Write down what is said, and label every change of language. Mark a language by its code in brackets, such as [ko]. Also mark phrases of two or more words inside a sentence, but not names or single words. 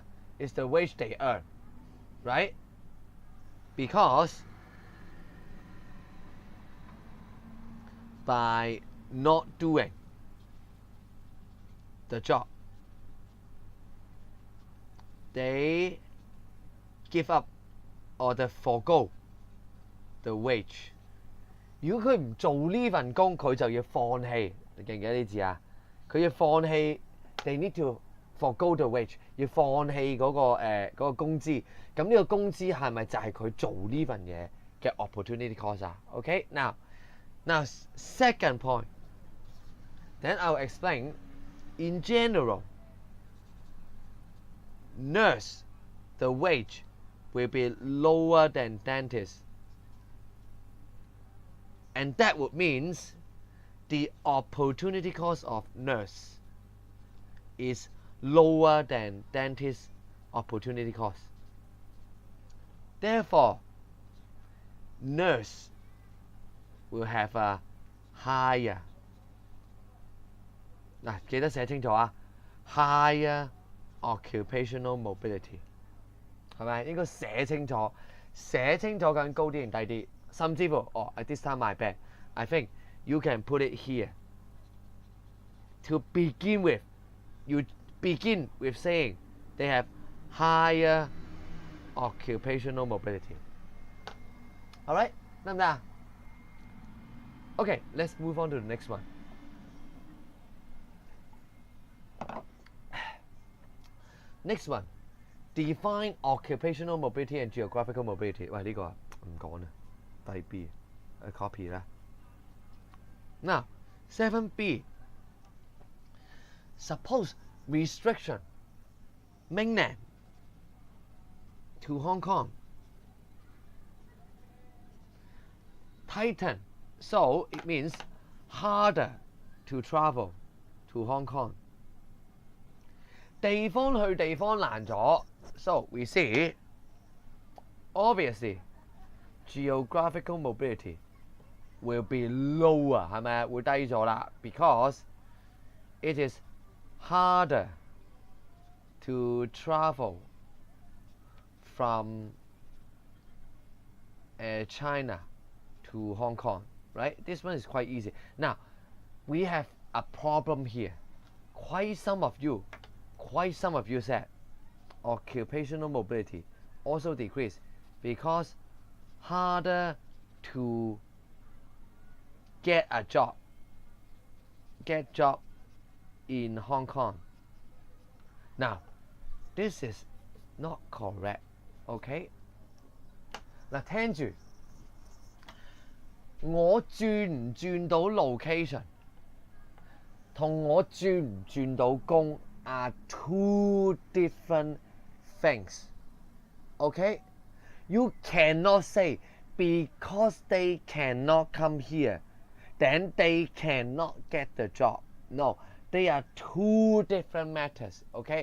[en] It's the wage they earn, right? Because by not doing the job, they give up or they forgo the wage. [yue] 如果佢唔做呢份工，佢就要放棄。你記唔記得呢字啊？佢要放棄 ， [en] they need to forgo the wage， [yue] 要放棄嗰個工資。咁呢個工資係咪就係佢做呢份嘢嘅 [en] opportunity cost [yue] 啊 ？ [en] OK， now second point， then I'll explain. In general, nurse the wage will be lower than dentist, and that would means the opportunity cost of nurse is lower than dentist opportunity cost. Therefore, nurse will have a higher [yue] 嗱，記得寫清楚啊 [en] ，higher occupational mobility 係咪？ [yue] 應該寫清楚究竟高啲定低啲，甚至乎 [en] at this time my bad. I think you can put it here. To begin with, you begin with saying they have higher occupational mobility. Alright， [yue] 得唔得啊 [en] ？Okay, let's move on to the next one. Next one, define occupational mobility and geographical mobility. [yue] 喂，呢個唔講啦，第 B copy 啦。Now, 7B. [en] Suppose restriction mainland to Hong Kong tighten, so it means harder to travel to Hong Kong. [yue] 地方去地方難咗 [en] so we see obviously geographical mobility will be lower [yue] 係咪會低咗啦 [en] because it is harder to travel from China to Hong Kong, right? This one is quite easy. Now, we have a problem here. Quite some of you said occupational mobility also decrease because harder to get job in Hong Kong. Now, this is not correct, okay? [yue] 嗱，聽住，我轉唔轉到 location 同我轉唔轉到工 [en] are two different things, okay? You cannot say because they cannot come here, then they cannot get the job. No, they are two different matters, okay?